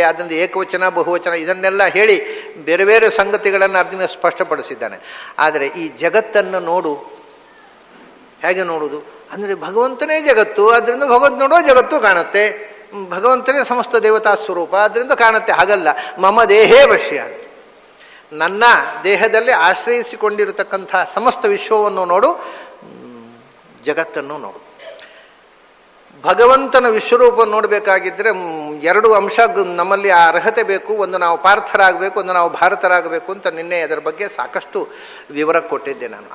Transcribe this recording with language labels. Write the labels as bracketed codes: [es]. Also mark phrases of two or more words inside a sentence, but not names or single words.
[kn] ಅದರಿಂದ ಏಕವಚನ ಬಹುವಚನ ಇದನ್ನೆಲ್ಲ ಹೇಳಿ ಬೇರೆ ಬೇರೆ ಸಂಗತಿಗಳನ್ನು ಅರ್ಜುನ ಸ್ಪಷ್ಟಪಡಿಸಿದ್ದಾನೆ. ಆದರೆ ಈ ಜಗತ್ತನ್ನು ನೋಡು, ಹೇಗೆ ನೋಡುವುದು ಅಂದರೆ ಭಗವಂತನೇ ಜಗತ್ತು, ಅದರಿಂದ ಭಗವಂತ ನೋಡೋ ಜಗತ್ತು ಕಾಣುತ್ತೆ. ಭಗವಂತನೇ ಸಮಸ್ತ ದೇವತಾ ಸ್ವರೂಪ, ಅದರಿಂದ ಕಾಣುತ್ತೆ. ಹಾಗಲ್ಲ, [sa] ಮಮ ದೇಹೇ ಪಶ್ಯ. [kn] ನನ್ನ ದೇಹದಲ್ಲಿ ಆಶ್ರಯಿಸಿಕೊಂಡಿರತಕ್ಕಂಥ ಸಮಸ್ತ ವಿಶ್ವವನ್ನು ನೋಡು, ಜಗತ್ತನ್ನು ನೋಡು. ಭಗವಂತನ ವಿಶ್ವರೂಪ ನೋಡಬೇಕಾಗಿದ್ದರೆ 2 ಅಂಶ ನಮ್ಮಲ್ಲಿ ಆ ಅರ್ಹತೆ ಬೇಕು. ಒಂದು ನಾವು ಪಾರ್ಥರಾಗಬೇಕು, ಒಂದು ನಾವು ಭಾರತರಾಗಬೇಕು ಅಂತ ನಿನ್ನೆ ಅದರ ಬಗ್ಗೆ ಸಾಕಷ್ಟು ವಿವರ ಕೊಟ್ಟಿದ್ದೆ ನಾನು.